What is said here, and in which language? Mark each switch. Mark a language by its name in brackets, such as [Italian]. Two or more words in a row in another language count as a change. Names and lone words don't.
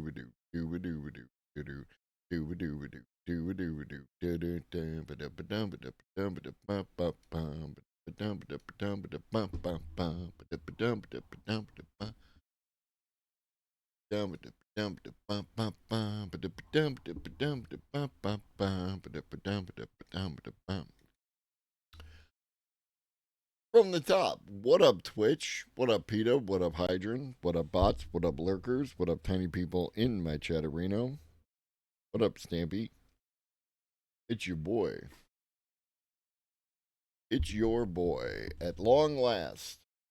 [English] ba do do ba do ba do do do do ba do ba do do ba do ba do da da da ba da ba da ba da ba da ba da ba ba ba ba da ba da ba da ba da ba ba ba ba da ba da ba da ba da ba da ba da ba da ba da ba ba ba ba da ba da ba da ba da ba ba ba ba da ba da ba da ba ba. From the top, what up Twitch? What up PETA? What up Hydran? What up bots? What up lurkers? What up tiny people in my chatterino? What up Stampy? It's your boy. It's your boy, at long last.